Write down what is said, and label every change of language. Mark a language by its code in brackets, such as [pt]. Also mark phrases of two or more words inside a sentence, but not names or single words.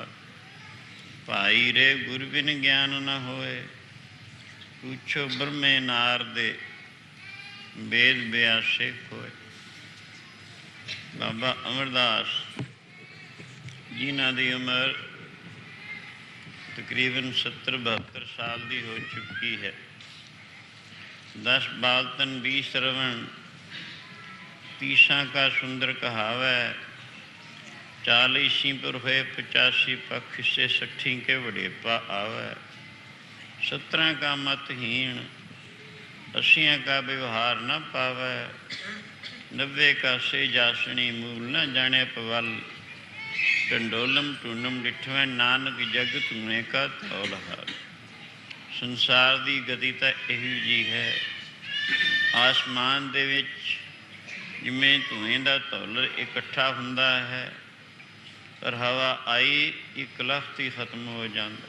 [pa] ਭਾਈ ਰੇ ਗੁਰ ਬਿਨ ਗਿਆਨ ਨ ਹੋਏ, ਪੁੱਛੋ ਬ੍ਰਹਮੇ ਨਾਰਦੇ, ਵੇਦ ਬਿਆਸੇ ਖੋਏ। ਬਾਬਾ ਅਮਰਦਾਸ ਜਿਨ੍ਹਾਂ ਦੀ ਉਮਰ ਤਕਰੀਬਨ 70-72 ਸਾਲ ਦੀ ਹੋ ਚੁੱਕੀ ਹੈ। 10 ਬਾਲਤਨ 20 श्रवण, 30 का सुंदर कहावै। 40 पर होए 85 पक्ष से 60 के वडेपा आवै। 17 का मतहीन, 80 का व्यवहार न पावै। 90 का से जासनी, मूल न जाने पवल। ਢੰਡੋਲਮ ਢੂੰਡਮ ਡਿਠਵੇਂ, ਨਾਨਕ ਜਗ ਧੂਏ ਕਾ ਧੌਲ ਹਾਰ। ਸੰਸਾਰ ਦੀ ਗਤੀ ਤਾਂ ਇਹੋ ਜਿਹੀ ਹੈ। ਆਸਮਾਨ ਦੇ ਵਿੱਚ ਜਿਵੇਂ ਧੂਏ ਦਾ ਧੌਲ ਇਕੱਠਾ ਹੁੰਦਾ ਹੈ, ਪਰ ਹਵਾ ਆਈ ਇੱਕ ਲਖਤ ਹੀ ਖਤਮ ਹੋ ਜਾਂਦਾ।